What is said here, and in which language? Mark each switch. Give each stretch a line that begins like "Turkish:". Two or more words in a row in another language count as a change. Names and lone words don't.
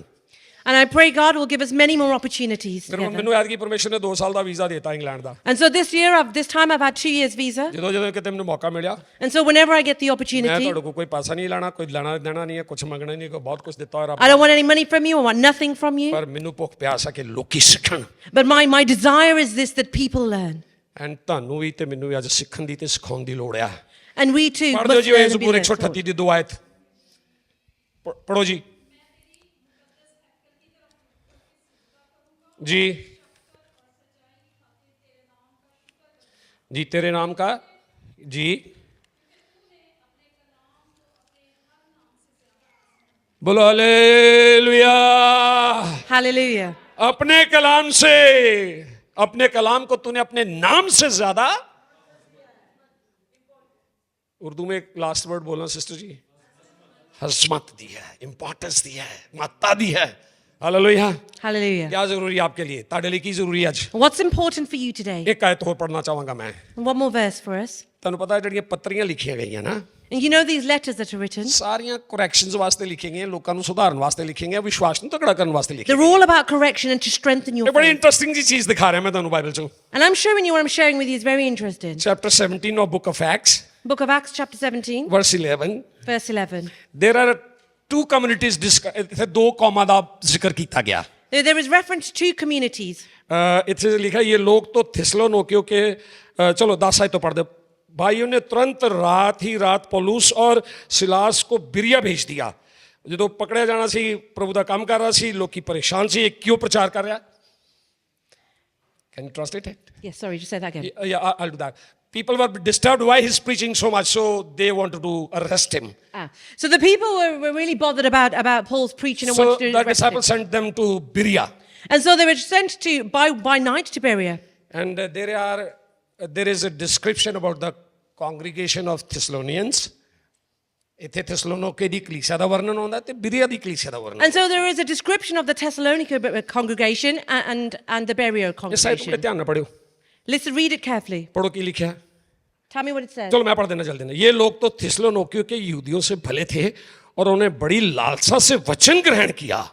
English: And I pray God will give us many more opportunities together.
Punjabi: ਮੈਨੂੰ ਐਤਕੀ ਪਰਮੇਸ਼ਰ ਨੇ 2 ਸਾਲ ਦਾ ਵੀਜ਼ਾ ਦਿੱਤਾ ਇੰਗਲੈਂਡ ਦਾ।
English: And so this year, this time I've had 2 years visa.
Punjabi: ਜਦੋਂ ਕਿਤੇ ਮੈਨੂੰ ਮੌਕਾ ਮਿਲਿਆ,
English: And so whenever I get the
Punjabi: ਮੈਂ
English: opportunity,
Punjabi: ਤੁਹਾਡੇ ਕੋਲ ਕੋਈ ਪੈਸਾ ਨਹੀਂ ਲੈਣਾ, ਕੋਈ ਲੈਣਾ ਦੇਣਾ ਨਹੀਂ ਹੈ, ਕੁਝ ਮੰਗਣਾ ਨਹੀਂ, ਕੋਈ ਬਹੁਤ ਕੁਝ ਦਿੱਤਾ ਹੋਇਆ
English: I don't want any money from you. I want nothing from you.
Punjabi: ਪਰ ਮੈਨੂੰ ਭੁੱਖ ਪਿਆਸ ਆ ਕਿ ਲੋਕੀ ਸਿੱਖਣ,
English: But my desire is this, that people learn.
Punjabi: ਐਂਡ ਤੁਹਾਨੂੰ ਵੀ ਤੇ ਮੈਨੂੰ ਵੀ ਅੱਜ ਸਿੱਖਣ ਦੀ ਤੇ ਸਿਖਾਉਣ ਦੀ ਲੋੜ ਆ।
English: And we too
Punjabi: ਪੜ੍ਹ ਦਿਓ
English: must
Punjabi: ਜੀ ਇਹ
English: learn and be
Punjabi: ਜ਼ਬੂਰ
English: led 138 forward.
Punjabi: ਦੀ ਦੁਆ ਆਇਤ ਪੜ੍ਹੋ ਜੀ।
Hindi: जी जी तेरे नाम का जी बोलो हालेलुया।
English: Hallelujah.
Hindi: अपने कलाम से, अपने कलाम को तूने अपने नाम से ज्यादा, उर्दू में एक
English: last word
Hindi: बोलना सिस्टर जी, हजमत दी है, इंपॉर्टेंस दी है, महत्ता दी है। हालेलुया।
English: Hallelujah.
Hindi: क्या जरूरी है आपके लिए?
Punjabi: ਤੁਹਾਡੇ ਲਈ ਕੀ ਜ਼ਰੂਰੀ ਹੈ ਅੱਜ?
English: What's important for you today?
Punjabi: ਇੱਕ ਆਇਤ ਹੋਰ ਪੜ੍ਹਨਾ ਚਾਹਾਂਗਾ ਮੈਂ।
English: And one more verse for us.
Punjabi: ਤੁਹਾਨੂੰ ਪਤਾ ਜਿਹੜੀਆਂ ਪੱਤਰੀਆਂ ਲਿਖੀਆਂ ਗਈਆਂ ਨਾ,
English: And you know these letters that are written?
Punjabi: ਸਾਰੀਆਂ ਕਰੈਕਸ਼ਨਸ ਵਾਸਤੇ ਲਿਖੀਆਂ ਗਈਆਂ, ਲੋਕਾਂ ਨੂੰ ਸੁਧਾਰਨ ਵਾਸਤੇ ਲਿਖੀਆਂ ਗਈਆਂ, ਵਿਸ਼ਵਾਸ ਨੂੰ ਤਕੜਾ ਕਰਨ ਵਾਸਤੇ ਲਿਖੀਆਂ
English: They're all about correction and to strengthen your
Punjabi: ਇਹ ਬੜੀ
English: faith.
Punjabi: ਇੰਟਰਸਟਿੰਗ ਜੀ ਚੀਜ਼ ਦਿਖਾ ਰਿਹਾ ਮੈਂ ਤੁਹਾਨੂੰ ਬਾਈਬਲ ਚੋਂ।
English: And I'm showing you what I'm sharing with you is very interesting. ਚੈਪਟਰ 17 of book of Acts, Book of Acts, chapter 17, verse 11, verse 11. there are 2 communities,
Punjabi: ਇੱਥੇ 2 ਕੌਮਾਂ ਦਾ ਜ਼ਿਕਰ ਕੀਤਾ ਗਿਆ।
English: There is reference to 2 communities.
Punjabi: ਇੱਥੇ ਲਿਖਾ ਇਹ ਲੋਕ ਤੋਂ
Hindi: थिस्सलुनीकियों के, चलो 10 आयत तो पढ़ दे। भाइयों ने तुरंत रात ही रात पौलुस और सिलास को बिरिया भेज दिया।
Punjabi: ਜਦੋਂ ਪਕੜਿਆ ਜਾਣਾ ਸੀ, ਪ੍ਰਭੂ ਦਾ ਕੰਮ ਕਰ ਰਿਹਾ ਸੀ, ਲੋਕੀ ਪਰੇਸ਼ਾਨ ਸੀ, ਇਹ ਕਿਉਂ ਪ੍ਰਚਾਰ ਕਰ ਰਿਹਾ?
English: Can you translate it? Yes, sorry, just say that again. Yeah, I'll do that. People were disturbed why he's preaching so much, so they wanted to arrest him. So the people were really bothered about Paul's preaching and So wanted to the arrest him. disciples sent them to Berea. And so they were sent to by night to Berea. And there is a description about the congregation of Thessalonians.
Punjabi: ਇੱਥੇ ਥੈਸਲੋਨੀਕੇ ਦੀ ਕਲੀਸਿਆ ਦਾ ਵਰਣਨ ਆਉਂਦਾ ਤੇ ਬਿਰੀਆ ਦੀ ਕਲੀਸਿਆ ਦਾ ਵਰਣਨ।
English: And so there is a description of the Thessalonica congregation and the Berea
Punjabi: ਇਹ ਸਾਈਡ ਤੇ
English: congregation.
Punjabi: ਧਿਆਨ ਨਾਲ ਪੜਿਓ,
English: Listen, read it carefully.
Hindi: पढ़ो की लिखा है।
English: Tell me what it says.
Hindi: चलो मैं पढ़ देना जल्दी ना। ये लोग तो थिस्सलुनीकियों के यहूदियों से भले थे और उन्हें बड़ी लालसा से वचन ग्रहण किया।